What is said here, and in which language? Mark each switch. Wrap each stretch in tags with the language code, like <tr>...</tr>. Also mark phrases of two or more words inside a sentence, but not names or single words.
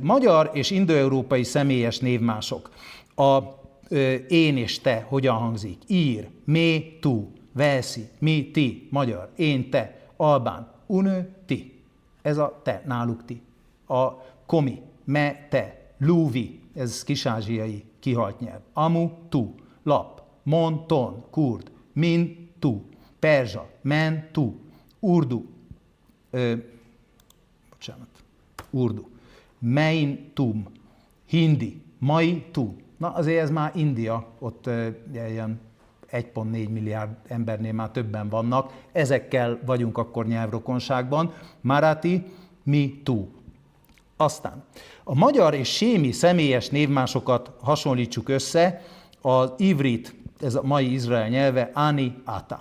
<hu>Magyar és indoeurópai személyes névmások. A én és te hogyan hangzik? Ír, mé, tu, veszi, mi, ti, magyar, én, te, albán, unő, ti. Ez a te, náluk ti. A komi, me, te, lúvi, ez kisázsiai kihalt nyelv. Amu, tu, lap, mon, ton, kurd, min, tu, perzsa, men, tu, urdu, urdu, mein, tum, hindi, mai, tu. Na azért ez már India, ott ilyen 1,4 milliárd embernél már többen vannak, ezekkel vagyunk akkor nyelvrokonságban. Marathi, mi, tu. Aztán a magyar és sémi személyes névmásokat hasonlítsuk össze, az ivrit, ez a mai Izrael nyelve, ani, ata.</hu>